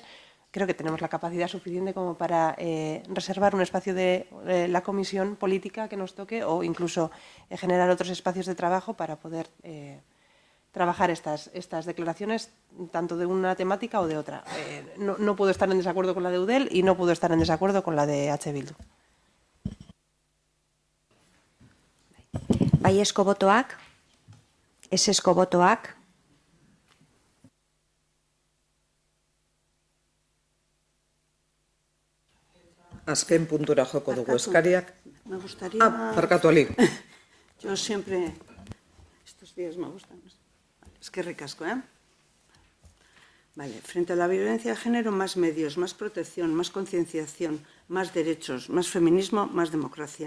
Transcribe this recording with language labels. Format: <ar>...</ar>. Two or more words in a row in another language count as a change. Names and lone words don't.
<es>Creo que tenemos la capacidad suficiente como para reservar un espacio de la comisión política que nos toque o incluso generar otros espacios de trabajo para poder trabajar estas declaraciones tanto de una temática o de otra. No puedo estar en desacuerdo con la de Eudel y no puedo estar en desacuerdo con la de H. Bildu.</es> <eu>Baiezko botoak, ezezko botoak, Azken puntura joko dugu eskariak.</eu> <es>Me gustaría...</es> <eu>Barkatu, Ali.</eu> <es>Yo siempre... Estos días me gustan. Es que ricasco, ¿eh? Vale, frente a la violencia de género, más medios, más protección, más concienciación, más derechos, más feminismo, más democracia.</es>